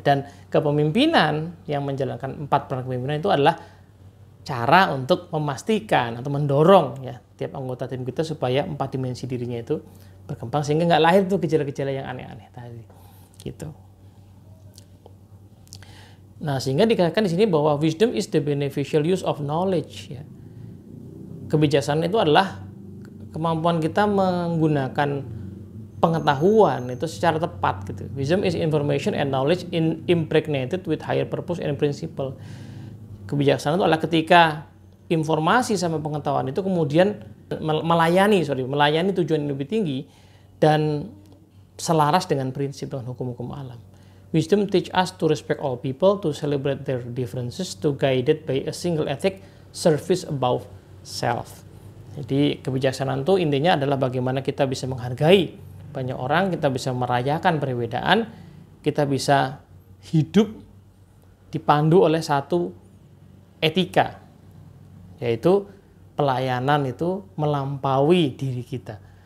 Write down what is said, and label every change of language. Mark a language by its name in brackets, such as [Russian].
[Indonesian] Dan kepemimpinan yang menjalankan 4 peran kepemimpinan itu adalah cara untuk memastikan atau mendorong ya tiap anggota tim kita supaya 4 dimensi dirinya itu berkembang sehingga nggak lahir tuh gejala-gejala yang aneh-aneh tadi gitu. Nah, sehingga dikatakan di sini bahwa [English] wisdom is the beneficial use of knowledge ya. [Indonesian] Kebijaksanaan itu adalah kemampuan kita menggunakan pengetahuan itu secara tepat gitu. [English] Wisdom is information and knowledge impregnated with higher purpose and principle. [Indonesian] Kebijaksanaan itu adalah ketika informasi sama pengetahuan itu kemudian melayani tujuan yang lebih tinggi dan selaras dengan prinsip dan hukum-hukum alam. [English] Wisdom teach us to respect all people, to celebrate their differences, to guided by a single ethic, service above self. [Indonesian] Jadi kebijaksanaan itu intinya adalah bagaimana kita bisa menghargai banyak orang, kita bisa merayakan perbedaan, kita bisa hidup dipandu oleh satu etika, yaitu pelayanan itu melampaui diri kita.